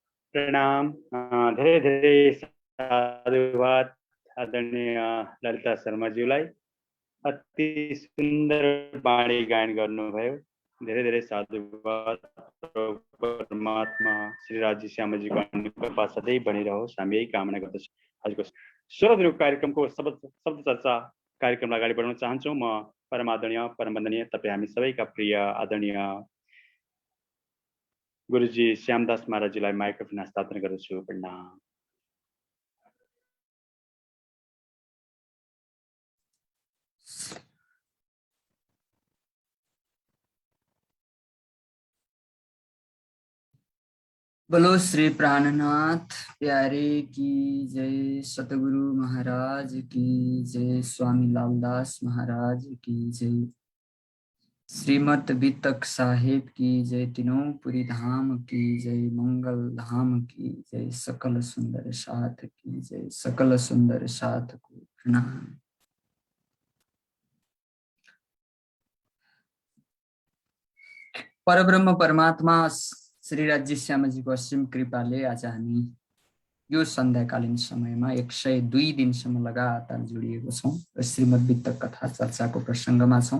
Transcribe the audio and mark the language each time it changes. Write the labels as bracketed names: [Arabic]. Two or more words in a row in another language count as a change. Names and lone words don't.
[Nepali] प्रणाम। धेरै धेरै साधुवाद आदरणीय ललिता शर्माज्यूलाई। अति सुन्दर बाणी गायन गर्नुभयो। धेरै धेरै साधुवाद। परमात्मा श्री राजी श्यामजीको कृपा सधैँ बनिरहोस्, हामी यही कामना गर्दछौँ। आजको 16 दिनको कार्यक्रमको शब्द चर्चा कार्यक्रमलाई अगाडि बढाउन चाहन्छौँ। म परम आदरणीय परम वन्दनीय तपाईँ हामी सबैका प्रिय आदरणीय गुरुजी श्यामदास महाराजजीलाई माइक्रोफोन हस्तान्तरण गर्दछु। प्रणाम। [Hindi] बोलो श्री प्राणनाथ प्यारे की जय, सतगुरु महाराज की जय, स्वामी लालदास महाराज की जय, श्रीमद वितक साहेब की जय, तीनों पुरी धाम की जय, मंगल धाम की जय, सकल सुंदर साथ की जय, सकल सुंदर साथ को प्रणाम। [Nepali] परब्रह्म परमात्मा श्री राज्य श्यामजीको असीम कृपाले आज हामी यो सन्ध्याकालीन समयमा 102 दिनसम्म लगातार जोडिएको छौँ र श्रीमद् वितक कथा चर्चाको प्रसङ्गमा छौँ।